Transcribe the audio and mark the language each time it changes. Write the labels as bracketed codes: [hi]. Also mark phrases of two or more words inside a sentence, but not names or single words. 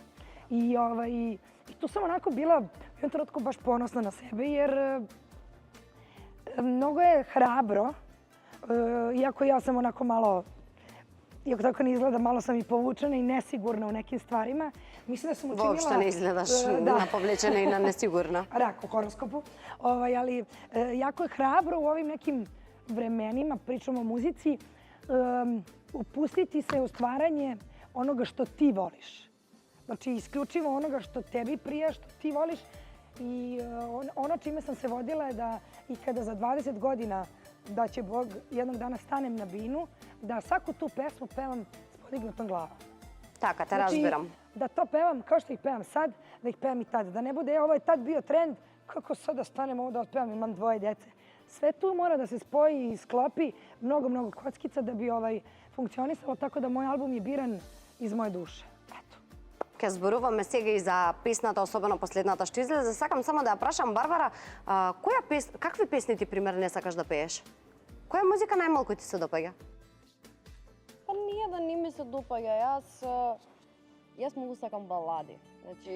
[sr] I tu sam onako bila u jednom trenutku baš ponosna na sebe, jer mnogo je hrabro, iako ja sam onako malo, iako tako ne izgleda, malo sam i povučena i nesigurna u nekim stvarima. Mislim da sam učinila... [mk] Воопшто не изгледаш наповлечена и на несигурна. [sr] Rak u horoskopu. Ali jako je hrabro u ovim nekim vremenima, pričamo o muzici, upustiti se u stvaranje onoga što ti voliš. Znači, isključivo onoga što tebi prija, što ti voliš. I ono čime sam se vodila je da i kada za 20 godina da će Bog jednog dana stanem na binu, da svaku tu pesmu pevam s podignutom glavom. [mk] Така, те разбирам. [sr] Da to pevam kao što ih pevam sad, da ih pevam i tad. Da ne bude ovo je tad bio trend, kako sad da stanem ovo da otpevam, imam 2 dece. Sve tu mora da se spoji i sklopi mnogo kockica da bi funkcionisalo, tako da moj album je biran iz moje duše. Eto. [mk] Ке зборуваме сега и за песната, особено последната што излезе. Сакам само да ја прашам Барбара, какви песни ти пример не сакаш да пееш? Која музика најмалку ти се допаѓа? Па nije да не ми се допаѓа. Јас многу сакам балади. Значи,